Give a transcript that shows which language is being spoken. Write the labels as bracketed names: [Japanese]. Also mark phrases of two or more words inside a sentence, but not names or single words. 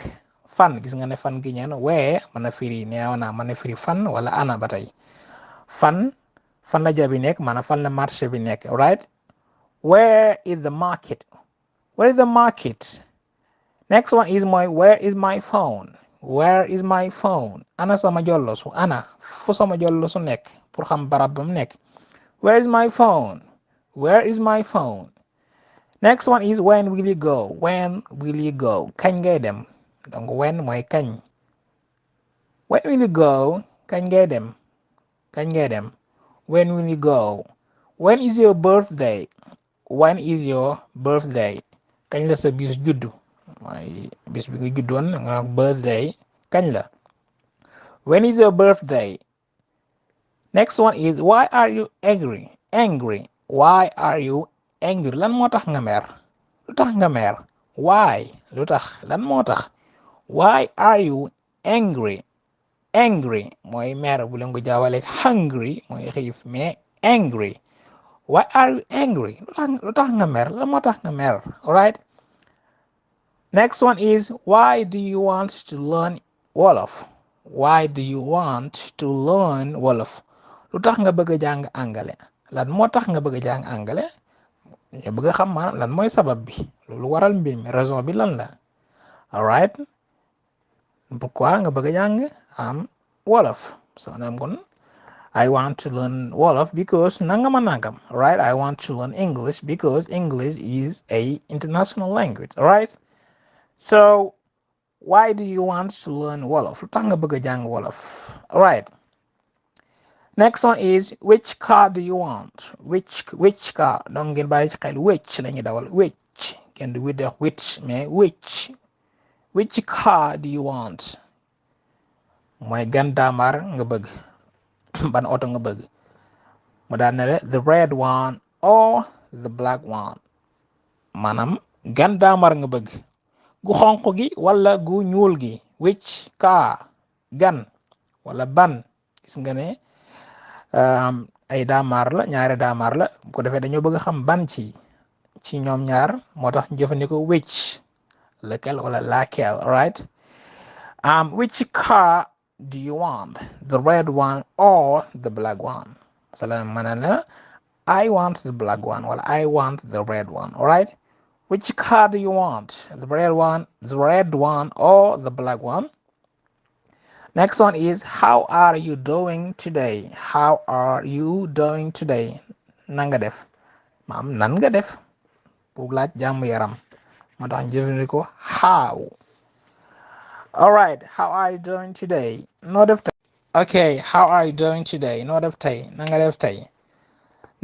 [Wolof] Fan, gis nga ne fan gi ñëw na, where mën na firi neew na mën na firi fan wala ana ba tey. Fan la jabi nekk maanaam fan la marché bi nekk. [English] Alright, where is the market, where is the market. Next one is mooy where is my phone. Where is my phone, [Wolof] ana sama jollosu, ana fu sama jollosu nekk pour xam barab ba mu nekk. [English] Where is my phone, where is my phone. Next one is when will you go. When will you go, [Wolof] kañ ngay dem. Donc when mooy kañ. [English] When will you go, [Wolof] kañ ngay dem, kañ ngay dem. [English] When will you go. When is your birthday. When is your birthday, [Wolof] kañ la sa bis juddu. mooy bis bi nga juddoon nga birthday, kañ la. [English] When is your birthday. Next one is why are you angry. Why are you angry, [Wolof] lan moo tax nga mer, lu tax nga mer. Why, lu tax, lan moo tax. [English] Why are you angry. [Wolof] Mooy mer bu leen ko jaawale hungry mooy xiif, mais angry. [English] Why are you angry, [Wolof] lu tax nga mer, lan moo tax nga mer. [English] Alright, next one is why do you want to learn Wolof. Why do you want to learn Wolof, [Wolof] lu tax nga bëgg a jàng Àngale, lan moo tax nga bëgg a jàng Àngale. nga bëgg a xam maanaam lan mooy sabab bi, loolu waral mbir mi, raison bi lan la. Alright, pourquoi nga bëgg a jàng Wolof. [English] So [Wolof] naam kon [English] I want to learn Wolof because [Wolof] nangam a nangam. [English] Alright, I want to learn English because English is a international language. Alright, so why do you want to learn Wolof, [Wolof] lu tax nga bëgg a jàng Wolof. [English] Alright, next one is which car do you want. Which car, [Wolof] donc ngeen bàyyi ci xel which la ñuy dawal, which kenn du wax which mais [English] which car do you want, [Wolof] mooy gan daamar nga bëgg ban oto nga bëgg. mu daan ne la [English] the red one or the black one, [Wolof] maanaam gan daamar nga bëgg, gu xonq gi wala gu ñuul gi. [English] Which car, [Wolof] gan wala ban. Gis nga ne ay daamar la, ñaari daamar la, bu ko defee dañoo bëgg a xam ban ci ñoom ñaar moo tax ñu jëfandikoo which, [French] lequel wala laquelle. [English] Alright, which car do you want, the red one or the black one. [Wolof] Masalan ma ne la [English] I want the black one wala I want the red one. Alright, which car do you want, the red one or the black one. Next one is how are you doing today. How are you doing today, [Wolof] na nga def, maam nan nga def pour laaj jàmm yaram moo tax ñu jëfandikoo how. [English] Alright, how are you doing today, [Wolof] noo def tey. [English] Okay, how are you doing today, [Wolof] noo def tey, na nga def tey.